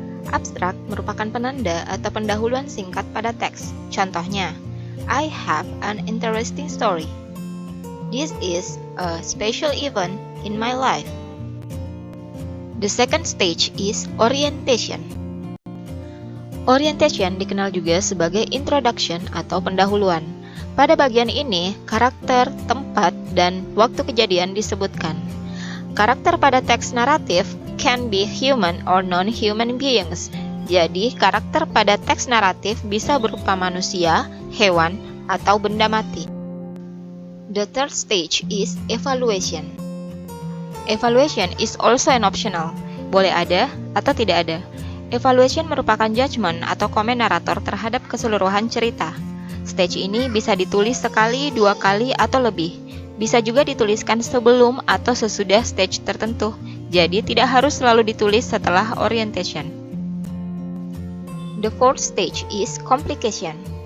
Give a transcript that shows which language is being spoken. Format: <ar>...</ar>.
<id>Abstract merupakan penanda atau pendahuluan singkat pada teks. Contohnya,</id> <en>I have an interesting story. This is a special event in my life. The second stage is orientation.</en> <id>Orientation dikenal juga sebagai introduction atau pendahuluan. Pada bagian ini, karakter, tempat, dan waktu kejadian disebutkan. Karakter pada teks naratif</id> <en>can be human or non-human beings.</en> <id>Jadi, karakter pada teks naratif bisa berupa manusia, hewan, atau benda mati.</id> <en>The third stage is evaluation. Evaluation is also an optional.</en> <id>Boleh ada atau tidak ada. Evaluation merupakan judgment atau komen narator terhadap keseluruhan cerita. Stage ini bisa ditulis sekali, 2 kali, atau lebih. Bisa juga dituliskan sebelum atau sesudah stage tertentu. Jadi tidak harus selalu ditulis setelah orientation.</id> <en>The fourth stage is complication.</en>